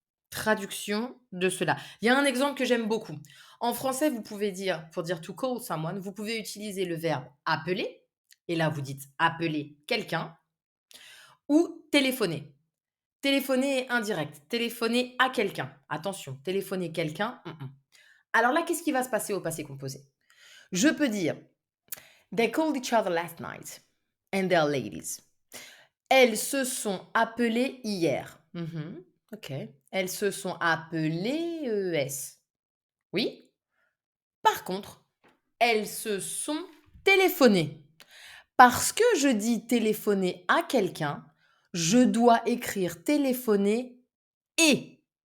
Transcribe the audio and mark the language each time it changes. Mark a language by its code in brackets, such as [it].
[fr] Traduction de cela. Il y a un exemple que j'aime beaucoup. En français, vous pouvez dire, pour dire [en] to call someone, [fr] vous pouvez utiliser le verbe appeler, et là vous dites appeler quelqu'un, ou téléphoner. Téléphoner est indirect. Téléphoner à quelqu'un. Attention, téléphoner quelqu'un. Alors là, qu'est-ce qui va se passer au passé composé? Je peux dire [en] They called each other last night. And they're ladies. [fr] Elles se sont appelées hier. OK. Elles se sont appelées ES. Oui. Par contre, elles se sont téléphonées. Parce que je dis téléphoner à quelqu'un, je dois écrire téléphoner et.